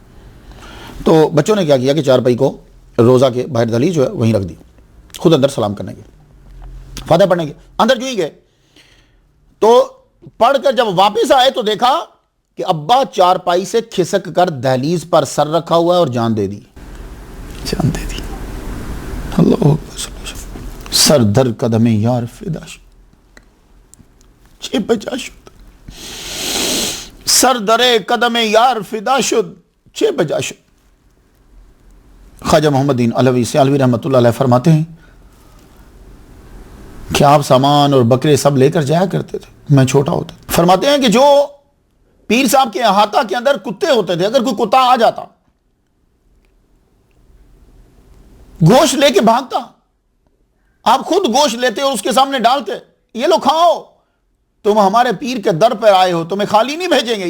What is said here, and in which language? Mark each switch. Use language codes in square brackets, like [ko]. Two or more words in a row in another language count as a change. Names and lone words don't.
[ur] تو بچوں نے کیا کیا کہ چارپائی کو روزہ کے باہر دہلیز جو ہے وہیں رکھ دی, خود اندر سلام کرنے کے, فاتحہ پڑھنے کے. اندر جو ہی گئے تو پڑھ کر جب واپس آئے تو دیکھا کہ ابا چارپائی سے کھسک کر دہلیز پر سر رکھا ہوا ہے اور جان دے دی. جان دے دی. [fa] اللہ سر در قدم یار فدا شد, 650 شد, سر در قدم یار فدا شد, 650 شد. [ur] خواجہ محمد بن علوی سیالوی [ar] رحمۃ اللہ علیہ [ur] فرماتے ہیں کہ آپ سامان اور بکرے سب لے کر جایا کرتے تھے, میں چھوٹا ہوتا. فرماتے ہیں کہ جو پیر صاحب کے احاطہ کے اندر کتے ہوتے تھے, اگر کوئی کتا آ جاتا گوشت لے کے بھاگتا, آپ خود گوشت لیتے اور اس کے سامنے ڈالتے, یہ لو کھاؤ, تم ہمارے پیر کے در پر آئے ہو, تمہیں خالی نہیں بھیجیں گے.